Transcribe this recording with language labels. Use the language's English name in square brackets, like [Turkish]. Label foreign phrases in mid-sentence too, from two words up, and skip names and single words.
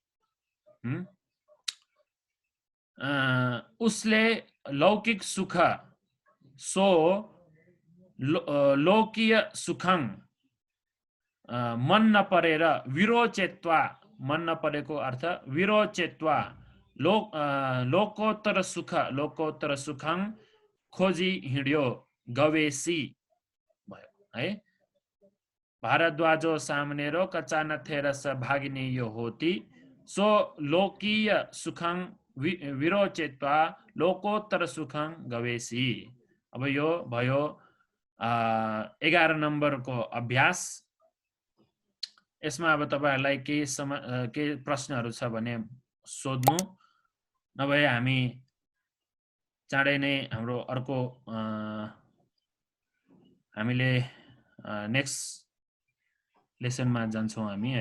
[Nepali] उसले लौकिक सुख [Pali] सो लोकीय सुखं [Nepali] मन नपरेर विरोचेत्वा, मन नपरेको अर्थ विरोचेत्वा, [Pali] लोकोत्तर सुखं [Nepali] खोजी हिँड्यो गवेशी भयो है। [Pali] भारद्वाजो सामनेरो कच्चा नथेर भागिने यो होती सो लोकीय सुखं विरोचेत्वा लोकोत्तर सुखं गवेशी। [Nepali] अब यो भयो 11 नम्बरको अभ्यास। यसमा अब तपाईहरुलाई केही प्रश्नहरु छ भने सोध्नु, नभए हामी चाँडै नै हाम्रो अर्को हामीले [English] next lessonमा [Nepali] जान्छौं हामी है।